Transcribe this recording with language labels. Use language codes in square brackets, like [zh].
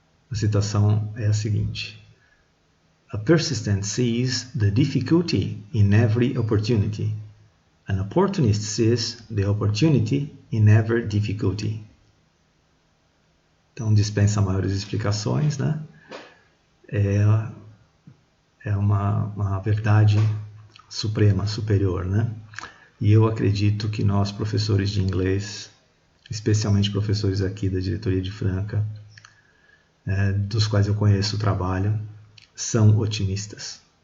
[pt] A citação é a seguinte: [en] A persistent sees the difficulty in every opportunity. An opportunist sees the opportunity in every difficulty. [pt] Então dispensa maiores explicações, né? É uma verdade suprema, superior, né? E eu acredito que nós, professores de inglês, especialmente professores aqui da diretoria de Franca, dos quais eu conheço o trabalho, são otimistas.